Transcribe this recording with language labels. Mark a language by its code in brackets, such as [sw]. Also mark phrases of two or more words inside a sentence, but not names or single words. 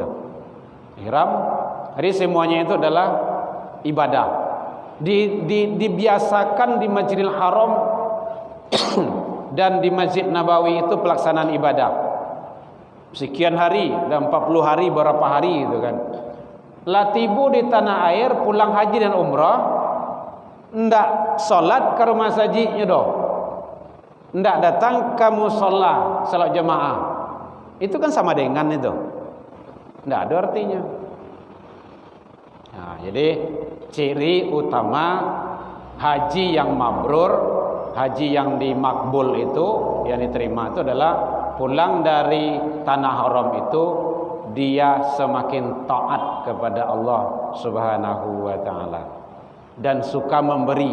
[id] Ihram, jadi semuanya itu adalah ibadah. Dibiasakan di Masjidil Haram dan di Masjid Nabawi itu pelaksanaan ibadah. Sekian hari, dan 40 hari, berapa hari itu kan. [min] Latibu di tanah air, pulang haji dan umrah, ndak solat ke rumah hajinya doh. Ndak datang ke musalla salat jamaah. [id] Itu kan sama dengan itu. Ndak ada artinya. Nah, jadi ciri utama haji yang mabrur, haji yang dimakbul itu, yang diterima itu adalah pulang dari tanah haram itu dia semakin taat kepada Allah [ar] سبحانه وتعالى [id] dan suka memberi.